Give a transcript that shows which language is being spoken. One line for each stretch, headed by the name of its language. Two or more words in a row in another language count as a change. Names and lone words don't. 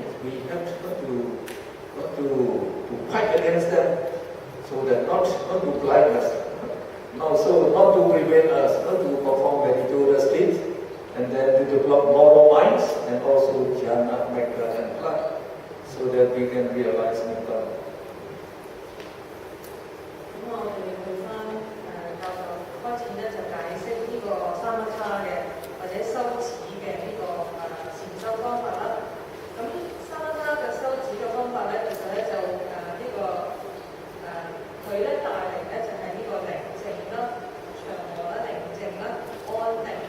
English: We have to fight against them, so that not to blind us, so not to prevent us, not to perform meditative states, and then to develop moral minds, and also jhana, metta, and phala, so that we can realize Nibbana.
Cantonese: 咁我哋去翻教授開始咧就解釋呢個三乜叉嘅或者修持嘅呢個禪修方法啦。咁三乜叉嘅修持嘅方法咧，其實咧就佢咧帶嚟咧就係呢個寧靜啦、祥和啦、寧靜啦、安定啦。